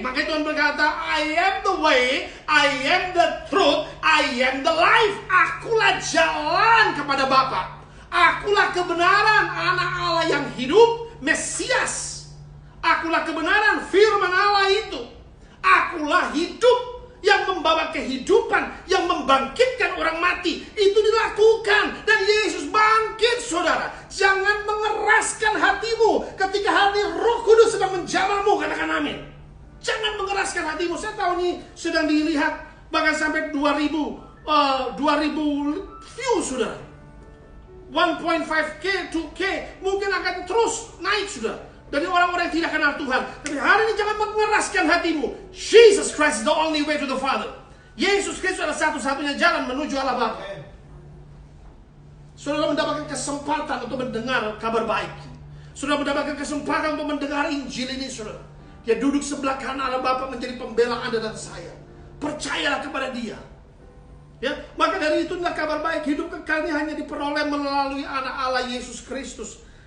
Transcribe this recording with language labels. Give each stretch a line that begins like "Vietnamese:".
Indonesian: Maka Tuhan berkata,
English: I am the way, I am the truth, I am the life.
Indonesian: Akulah jalan kepada Bapa. Akulah kebenaran, anak Allah yang hidup, Mesias. Akulah kebenaran, firman Allah itu. Akulah hidup yang membawa kehidupan, yang membangkitkan orang mati. Itu dilakukan. Dan Yesus bangkit, saudara. Jangan mengeraskan hatimu ketika hari Roh Kudus sedang menjamahmu. Katakan amin. Jangan mengeraskan hatimu. Saya tahu ini sedang dilihat bahkan sampai 2000 view, saudara. 1.5K, 2K mungkin akan terus naik, saudara, dari orang-orang yang tidak kenal Tuhan. Tapi hari ini jangan mengeraskan hatimu.
English: Jesus Christ is the only way to the Father.
Indonesian: Yesus Kristus adalah satu-satunya jalan menuju Allah Bapa. Saudara mendapatkan kesempatan untuk mendengar kabar baik. Saudara mendapatkan kesempatan untuk mendengar Injil ini, saudara. Dia duduk sebelah kanan Allah Bapa menjadi pembela Anda dan saya. Percayalah kepada Dia. Ya, maka dari itu kabar baik hidup kekal ini hanya diperoleh melalui anak Allah Yesus Kristus.